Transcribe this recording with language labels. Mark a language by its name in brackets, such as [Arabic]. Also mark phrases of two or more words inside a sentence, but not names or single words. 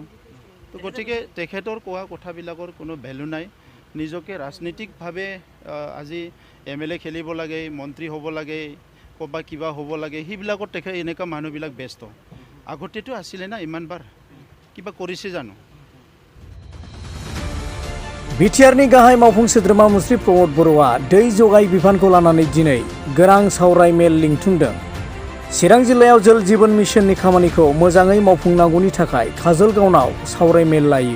[Assamese] তো গতিকে তেখেতৰ কোৱা কথাবিলাকৰ কোনো ভেলু নাই। নিজকে ৰাজনীতিকভাৱে আজি MLA খেলিব লাগে, মন্ত্ৰী হ'ব লাগে, ক'ৰবাত কিবা হ'ব লাগে, সেইবিলাকত তেখেত এনেকুৱা মানুহবিলাক ব্যস্ত। আগতেতো আছিলে না, ইমানবাৰ কিবা কৰিছে জানো? [Bodo] बिटिआरनि गाहाय मावफुं सोद्रोमा मुस्रि प्रमद बर'आ दै जगाय बिफानखौ लानानै दिनै गोनां सावराय मेल लिंथुमदों। चिरां जिल्लायाव जल जीवन मिशननि खामानिखौ मोजाङै मावफुंनांगौनि थाखाय काजलगावनाव सावराय मेल लायो।